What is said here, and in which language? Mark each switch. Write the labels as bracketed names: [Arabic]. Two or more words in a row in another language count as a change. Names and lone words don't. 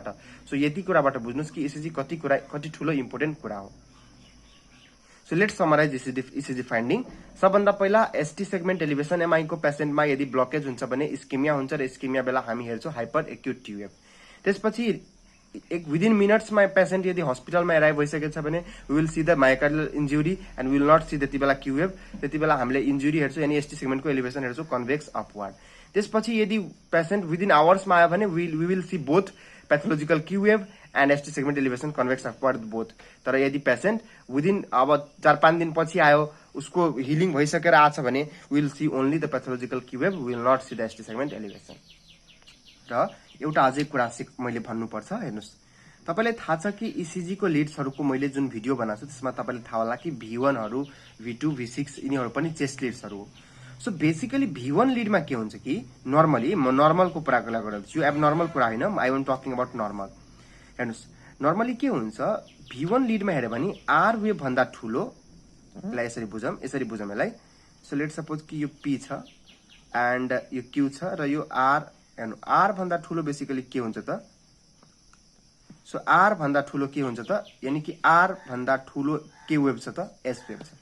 [Nepali] सो यति कुराबाट बुझ्नुस् कि इसिजी कति ठुलो इम्पोर्टेन्ट कुरा हो। [English] so let's summarize ECG finding. [Nepali] सबभन्दा पहिला [English] ST segment elevation MI [Nepali] को पेसेन्टमा यदि ब्लकेज हुन्छ भने इस्केमिया हुन्छ र इस्केमिया बेला हामी हेर्छौँ [English] hyper acute TUF. [Nepali] त्यसपछि [English] within minutesमा [Nepali] पेसेन्ट यदि हस्पिटलमा एराइभ भइसकेको छ भने [English] we will see the myocardial injury and will not see [Nepali] त्यति बेला क्युएफ। त्यति बेला हामीले इन्जुरी हेर्छौँ यानी एसटी सेगमेन्टको एलिभेसन हेर्छौँ [English] convex upward. [Nepali] त्यसपछि यदि पेसेन्ट विदिन आवर्समा आयो भने [English] we will see both pathological Q wave and ST segment elevation convex upward both. [Nepali] तर यदि पेसेंट विदिन अब 4-5 दिन पछि आयो उसको हिलिङ भइसकेर आछ भने [English] will see only the pathological Q wave, will not see the ST segment elevation. [Nepali] र एउटा अझै कुरा मैले भन्नुपर्छ, हेर्नुस् तपाईलाई थाहा छ कि इसिजी को लिड्सहरुको मैले जुन भिडियो बनाएको छु त्यसमा तपाईलाई थाहा होला कि V1 हरु V2 V6 यिनीहरु पनि [English] chest leadsहरु [Nepali] हो। [English] so basically V1 lead [Nepali] में के हुन्छ कि नर्मली म नर्मल को कुरा गर्छु, एबनर्मल कुरा हैन, [English] I am talking about normal. [Nepali] हेर्नुस् नर्मली के हुन्छ V1 लीड में हेर्यो भने [English] R wave [Nepali] भन्दा ठूलो, लाई यसरी बुझौं यसलाई। [English] so let suppose [Nepali] कि यो P छ एन्ड यो Q छ र यो R, हेर्नु R भन्दा ठूलो बेसिकली के हुन्छ त, सो R भन्दा ठूलो के हुन्छ त, यानी कि R भन्दा ठूलो के वेभ छ त, S वेभ छ।